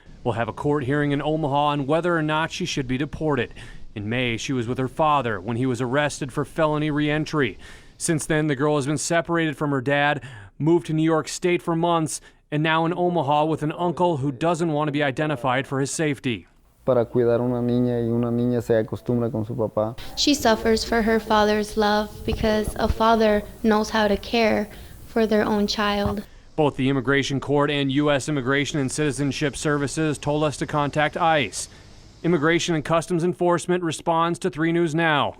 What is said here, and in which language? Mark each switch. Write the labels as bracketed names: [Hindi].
[English] We'll have a court hearing in Omaha on whether or not she should be deported. In May, she was with her father when he was arrested for felony re-entry. Since then, the girl has been separated from her dad, moved to New York State for months, and now in Omaha with an uncle who doesn't want to be identified for his safety. [Spanish] Para cuidar una niña y una niña se acostumbra con su papá. [English] She suffers for her father's love because a father knows how to care for their own child. Both the Immigration Court and U.S. Immigration and Citizenship Services told us to contact ICE. Immigration and Customs Enforcement responds to 3 News Now.